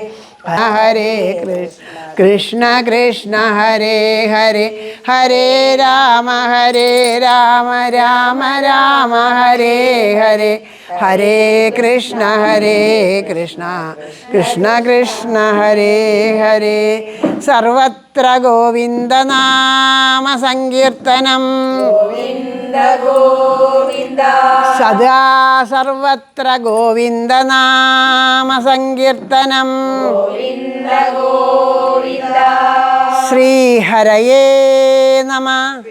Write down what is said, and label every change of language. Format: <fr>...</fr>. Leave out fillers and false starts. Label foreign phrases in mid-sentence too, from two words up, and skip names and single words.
<sa>ഹരേ കൃഷ്ണ കൃഷ്ണ ഹരേ ഹരേ ഹരേ രാമ രാമ രാമ ഹരേ ഹരേ ഹരേ കൃഷ്ണ കൃഷ്ണ കൃഷ്ണ ഹരേ ഹരേ സർവത്ര ഗോവിന്ദനാമ സങ്കീർത്തനം സദാ സർവത്ര ഗോവിന്ദനാമ സങ്കീർത്തനം ശ്രീഹരയേ നമഃ.</sa>